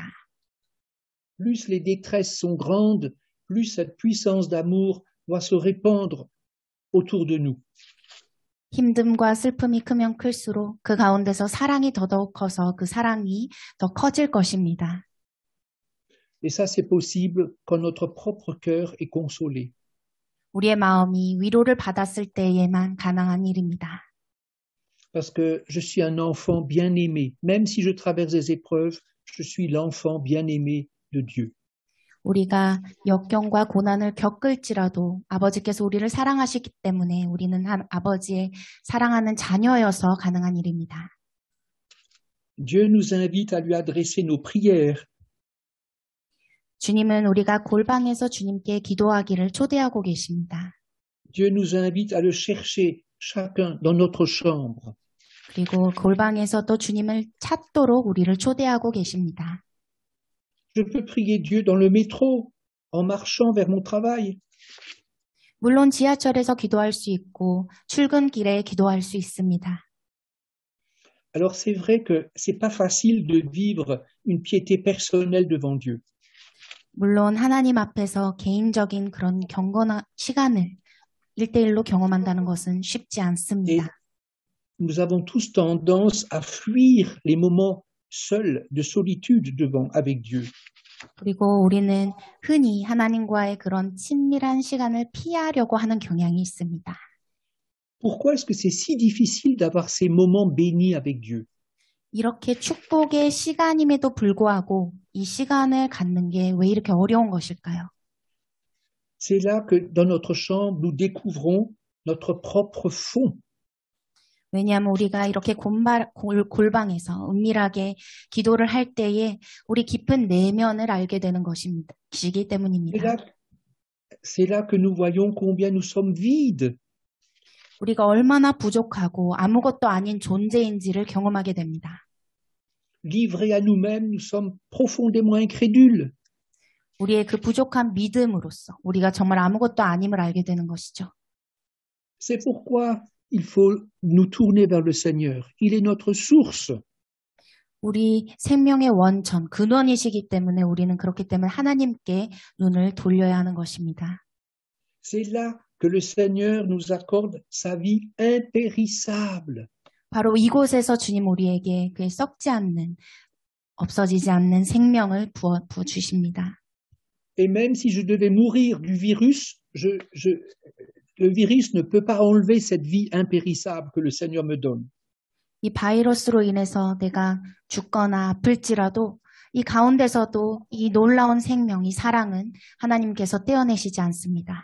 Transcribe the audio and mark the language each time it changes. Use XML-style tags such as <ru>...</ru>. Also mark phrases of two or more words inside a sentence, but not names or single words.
<fr>Plus les détresses sont grandes, plus cette puissance d'amour doit se répandre autour de nous.</fr> <ko>힘듦과 슬픔이 크면 클수록 그 가운데서 사랑이 더더욱 커서 그 사랑이 더 커질 것입니다.</ko> <fr>Et ça, c'est possible quand notre propre cœur est consolé.</fr> <ko>우리의 마음이 위로를 받았을 때에만 가능한 일입니다.</ko> <fr>Parce que je suis un enfant bien-aimé. Même si je traverse des épreuves, je suis l'enfant bien-aimé de Dieu.</fr> <ko>우리가 역경과 고난을 겪을지라도 아버지께서 우리를 사랑하시기 때문에 우리는 아버지의 사랑하는 자녀여서 가능한 일입니다.</ko> <fr>Dieu nous invite à lui adresser nos prières.</fr> <ko>주님은 우리가 골방에서 주님께 기도하기를 초대하고 계십니다.</ko> <fr>Dieu nous invite à le chercher chacun dans notre chambre.</fr> <ko>그리고 골방에서도 주님을 찾도록 우리를 초대하고 계십니다.</ko> <fr>Je peux prier Dieu dans le métro, en marchant vers mon travail.</fr> <ko>물론 지하철에서 기도할 수 있고 출근길에 기도할 수 있습니다.</ko> <fr>Alors c'est vrai que c'est pas facile de vivre une piété personnelle devant Dieu.</fr> <ko>물론 하나님 앞에서 개인적인 그런 경건한 시간을 1대1로 경험한다는 것은 쉽지 않습니다.</ko> <fr>Et nous avons tous tendance à fuir les moments seuls de solitude avec Dieu.</fr> <ko>그리고 우리는 흔히 하나님과의 그런 친밀한 시간을 피하려고 하는 경향이 있습니다.</ko> <fr>Pourquoi est-ce que c'est si difficile d'avoir ces moments bénis avec Dieu?</fr> <ko>이렇게 축복의 시간임에도 불구하고 이 시간을 갖는 게 왜 이렇게 어려운 것일까요?</ko> <fr>C'est là que dans notre chambre, nous découvrons notre propre fond.</fr> <ko>왜냐하면 우리가 이렇게 골방에서 은밀하게 기도를 할 때에 우리 깊은 내면을 알게 되는 것이기 때문입니다.</ko> <fr>C'est là que nous voyons combien nous sommes vides.</fr> <ko>우리가 얼마나 부족하고 아무것도 아닌 존재인지를 경험하게 됩니다.</ko> <fr>Livrés à nous-mêmes, nous sommes profondément incrédules.</fr> <ko>우리의 그 부족한 믿음으로써 우리가 정말 아무것도 아님을 알게 되는 것이죠.</ko> <fr>C'est pourquoi il faut nous tourner vers le Seigneur. Il est notre source.</fr> <ko>우리 생명의 원천, 근원이시기 때문에 우리는 그렇기 때문에 하나님께 눈을 돌려야 하는 것입니다.</ko> <fr>C'est là que le Seigneur nous accorde sa vie impérissable.</fr> <ko>바로 이곳에서 주님 우리에게 그 썩지 않는, 없어지지 않는 생명을 부어 주십니다.</ko> <fr>Et même si je devais mourir du virus, le virus ne peut pas enlever cette vie impérissable que le Seigneur me donne.</fr> <ko>이 바이러스로 인해서 내가 죽거나 아플지라도 이 가운데서도 이 놀라운 생명, 이 사랑은 하나님께서 떼어내시지 않습니다.</ko>